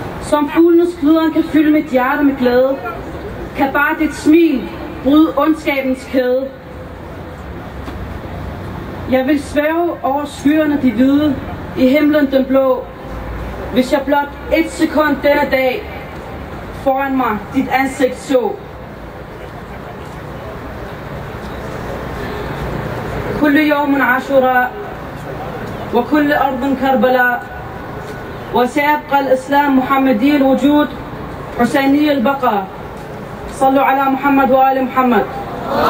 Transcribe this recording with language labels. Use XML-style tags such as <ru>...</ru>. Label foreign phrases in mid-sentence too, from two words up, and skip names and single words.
<da>Som fuglenes kludren kan fylde mit hjerte med glæde, kan bare dit smil bryde ondskabens kæde. Jeg vil svæve over skyerne de hvide, i himlen den blå, hvis jeg blot et sekund denne dag foran mig dit ansigt så.</da> <ar>كل يوم عاشوراء وكل أرض كربلاء وسيبقى الإسلام محمدي الوجود حسيني البقاء. صلوا على محمد وآل محمد.</ar>